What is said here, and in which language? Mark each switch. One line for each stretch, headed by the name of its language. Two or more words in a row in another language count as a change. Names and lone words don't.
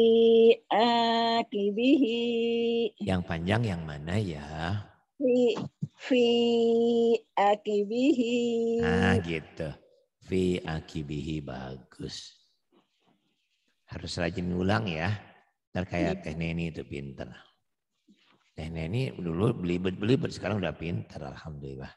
Arabic: Akibihi.
Indonesian: Yang panjang yang mana ya?
Arabic: في عقبه.
Indonesian: Nah gitu.
Arabic: في عقبه,
Indonesian: bagus. Harus rajin ulang ya. Ntar kayak Teh Neni itu pinter. Teh Neni dulu belibet sekarang udah pinter, alhamdulillah.